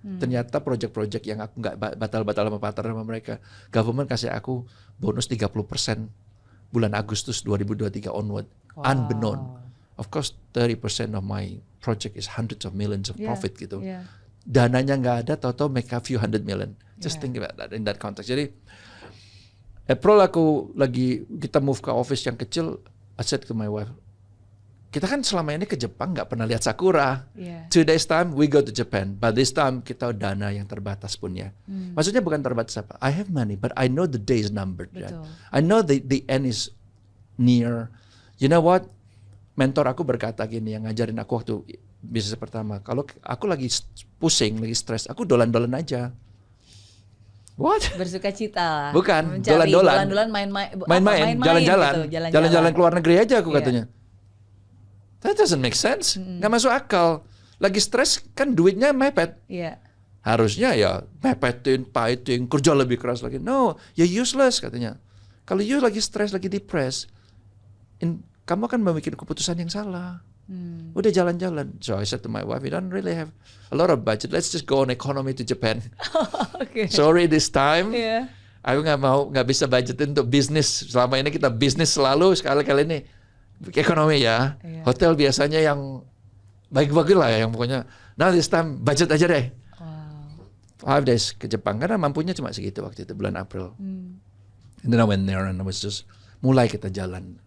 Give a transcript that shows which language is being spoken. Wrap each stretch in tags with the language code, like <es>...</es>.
<id>Ternyata project-project yang aku nggak batal-batal sama partner sama mereka, government kasih aku bonus 30% bulan Agustus 2023 onward.</id> <en>Unbeknown. Of course 30% of my project is hundreds of millions of profit gitu.</en> <id>Dananya nggak ada, tahu-tahu</id> <en>make a few hundred million. Just think about that in that context.</en> <id>Jadi April kita move ke office yang kecil.</id> <en>I said to my wife,</en> <id>kita kan selama ini ke Jepang nggak pernah lihat sakura.</id> <en>2 days time we go to Japan. But this time</en> <id>kita dana yang terbatas punya. Maksudnya bukan terbatas apa.</id> <en>I have money, but I know the day is numbered. Right? I know the end is near. You know what?</en> <id>Mentor aku berkata gini, yang ngajarin aku waktu bisnis pertama. Kalau aku lagi pusing, lagi stres, aku dolan-dolan aja.</id> <en>What?</en> <id>Bersuka cita. Bukan, dolan-dolan, main-main, jalan-jalan ke luar negeri aja aku katanya.</id> <en>That doesn't make sense.</en> <id>Nggak masuk akal. Lagi stres kan duitnya mepet. Harusnya ya mepetin, pahitin, kerja lebih keras lagi.</id> <en>No, you're useless</en> <id>katanya. Kalau you lagi stres, lagi depressed, kamu akan membuat keputusan yang salah. Udah jalan-jalan.</id> <en>So I said to my wife, we don't really have a lot of budget. Let's just go on economy to Japan. Sorry this time.</en> <id>Aku nggak bisa budgetin untuk bisnis. Selama ini kita bisnis selalu, sekali-kali ini ekonomi ya. Hotel biasanya yang baik-baik lah ya, yang pokoknya.</id> <en>Now this time</en> <id>budget aja deh. 5 days ke Jepang karena mampunya cuma segitu waktu itu bulan April.</id> <en>And then I went there and I was just</en> <id>mulai kita jalan.</id>